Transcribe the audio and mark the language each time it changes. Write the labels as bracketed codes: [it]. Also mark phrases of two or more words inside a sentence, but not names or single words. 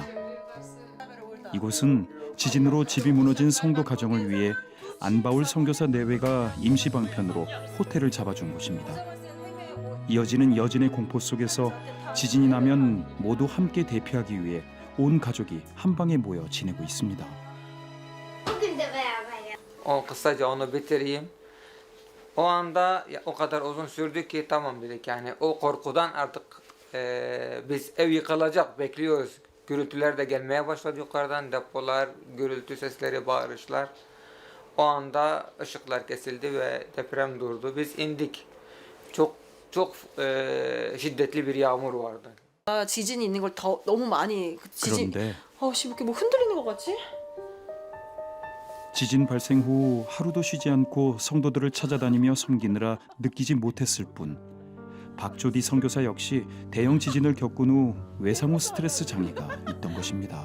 [ko] 이곳은 지진으로 집이 무너진 성도 가정을 위해 안바울 선교사 내외가 임시 방편으로 호텔을 잡아준 곳입니다. 이어지는 여진의 공포 속에서 지진이 나면 모두 함께 대피하기 위해 온 가족이 한 방에 모여 지내고 있습니다. [tr] Kısaca onu bitireyim. O anda o kadar uzun sürdü ki tamam dedik yani o korkudan artık biz ev yıkılacak bekliyoruz. Gürültüler de gelmeye başladı yukarıdan, depolar, gürültü sesleri, bağırışlar. O anda ışıklar kesildi ve deprem durdu. Biz indik. Çok şiddetli bir yağmur vardı. [ko] 지진이 있는 걸 더 너무 많이 지진. 그런데 씨 이렇게 뭐 흔들리는 것 같지? 지진 발생 후 하루도 쉬지 않고 성도들을 찾아다니며 섬기느라 느끼지 못했을 뿐 박조디 선교사 역시 대형 지진을 겪은 후 외상 후 스트레스 장애가 있던 것입니다.